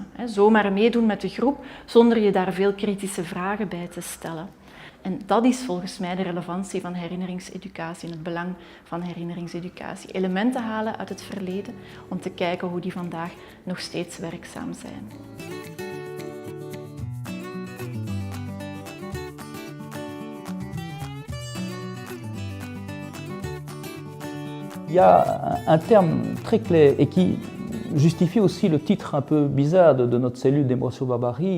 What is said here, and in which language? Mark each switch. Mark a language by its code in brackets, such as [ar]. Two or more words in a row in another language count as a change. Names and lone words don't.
[nl] Zomaar meedoen met de groep, zonder je daar veel kritische vragen bij te stellen. En dat is volgens mij de relevantie van herinneringseducatie en het belang van herinneringseducatie. Elementen halen uit het verleden om te kijken hoe die vandaag nog steeds werkzaam zijn. [fr] Il y a un terme très clair et qui justifie aussi le titre un peu bizarre de notre cellule d'Aimericeau-Barbarie.